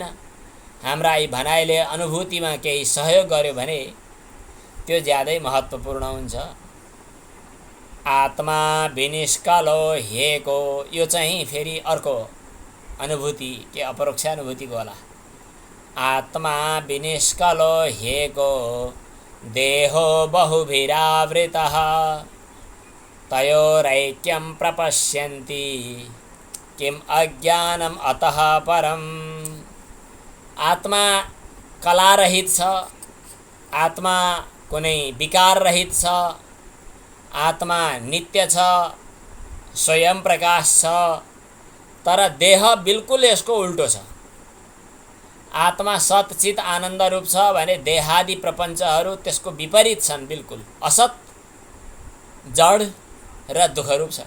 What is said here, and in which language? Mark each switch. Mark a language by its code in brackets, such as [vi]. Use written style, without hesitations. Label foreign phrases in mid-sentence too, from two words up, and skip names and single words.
[ne] हाम्रा यी भनाइले अनुभूतिमा केही सहयोग गर्यो भने त्यो ज्यादै महत्त्वपूर्ण हुन्छ। [sa] आत्मा विनिष्कलो हेको, [ne] यो चाहिँ फेरि अर्को अनुभूति, के अपरोक्षानुभूतिको होला। [sa] आत्मा विनिष्कलो हेको देहो बहुभिरावृतः तयोरैक्यं प्रपश्यन्ति किम अज्ञानम अतः परम। [ne] आत्मा कलारहित छ, आत्मा कुनै विकार रहित छ, आत्मा नित्य छ, स्वयं प्रकाश छ, तर देह बिल्कुल यसको उल्टो छ। आत्मा सत चित आनन्द रूप छ भने देहादि प्रपञ्चहरू त्यसको विपरीत छन्, बिल्कुल असत, जड र दुःखरूप छन्।